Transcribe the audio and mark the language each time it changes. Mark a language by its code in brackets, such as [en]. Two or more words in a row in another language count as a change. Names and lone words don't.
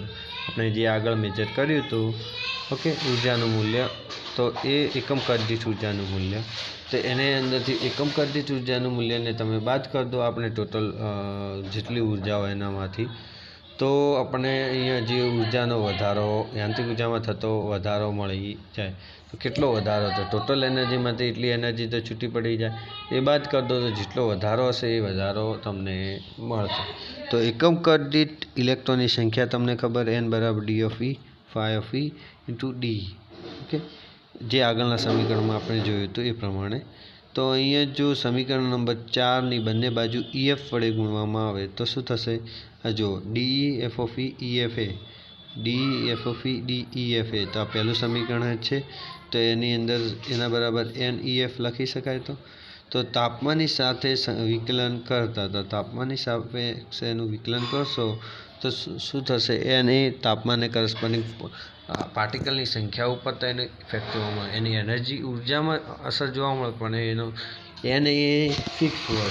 [gu] આપણે જે આગળ મેજર કર્યું હતું, ઓકે, ઉર્જાનું મૂલ્ય, તો એ એકમ કદ દીઠ ઉર્જાનું મૂલ્ય, તો એને અંદરથી એકમ કદ દીઠ ઉર્જાનું મૂલ્યને તમે બાદ કરી દો આપણે ટોટલ જેટલી ઉર્જા હોય એનામાંથી, તો આપણે અહીંયા જે ઉર્જાનો વધારો, યાંત્રિક ઉર્જામાં થતો વધારો મળી જાય. તો કેટલો વધારો હતો? [en] total energy [gu] એટલી એનર્જી તો છૂટી પડી જાય. એ બાદ કરી દો તો જેટલો વધારો હશે એ વધારો તમને મળશે. તો એકમ કદ દીઠ ઇલેક્ટ્રોનની સંખ્યા તમને ખબર, n બરાબર [en] d of E phi of E into d. [gu] ઓકે, જે આગળના સમીકરણમાં આપણે જોયું હતું એ પ્રમાણે. તો અહીંયા જો સમીકરણ નંબર 4ની બંને બાજુ EF વડે ગુણવામાં આવે તો શું થશે? [en] આ જો DE F of E EF A, DE F of E DEF A. [gu] તો આ પહેલું સમીકરણ છે. તો એની અંદર એના બરાબર NEF લખી શકાય. તો તાપમાનની સાથે વિકલન કરતા, તો તાપમાનની સાપેક્ષે એનું વિકલન કરશો તો શું થશે? n એ તાપમાનને [en] corresponding particle [gu] સંખ્યા ઉપર તો એનો ઇફેક્ટ જોવા મળે, એની એનર્જી ઉર્જામાં અસર જોવા મળે, પણ એનો n એ ફિક્સ હોય.